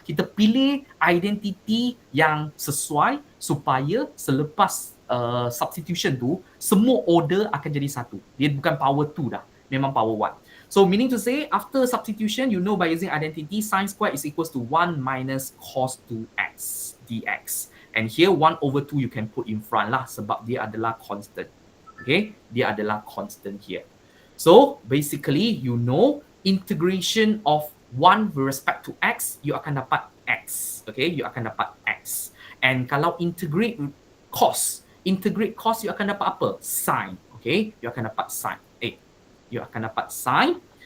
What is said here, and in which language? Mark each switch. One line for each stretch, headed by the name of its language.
Malay: Kita pilih identity yang sesuai supaya selepas substitution tu semua order akan jadi satu. Dia bukan power 2 dah, memang power 1.
English: So meaning to say after substitution you know by using identity sin square is equals to 1 minus cos 2x dx. And here 1 over 2 you can put in front lah
Malay: sebab dia adalah constant. Okay, dia adalah constant here.
English: So basically you know integration of 1 with respect to x,
Malay: you akan dapat
English: x.
Malay: Okay, you akan dapat x. And kalau integrate cos you akan dapat apa? Sin. Okay, you akan dapat sin. You akan dapat sin.